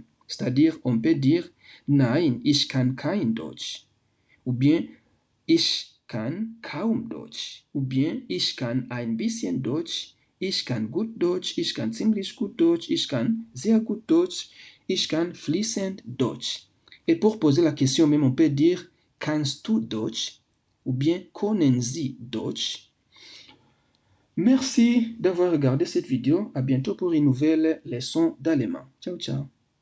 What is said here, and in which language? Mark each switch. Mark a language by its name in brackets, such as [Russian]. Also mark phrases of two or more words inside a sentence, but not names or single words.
[French] C'est-à-dire, on peut dire [German] Nein, ich kann kein Deutsch. [French] Ou bien [German] ich kann kaum Deutsch. [French] Ou bien [German] ich kann ein bisschen Deutsch. Ich kann gut Deutsch. Ich kann ziemlich gut Deutsch. Ich kann sehr gut Deutsch. Ich kann fließend Deutsch. [French] Et pour poser la question même, on peut dire [German] Kannst du Deutsch? [French] Ou bien [German] Können Sie Deutsch? [French] Merci d'avoir regardé cette vidéo. À bientôt pour une nouvelle leçon d'allemand. [Italian] Ciao, ciao.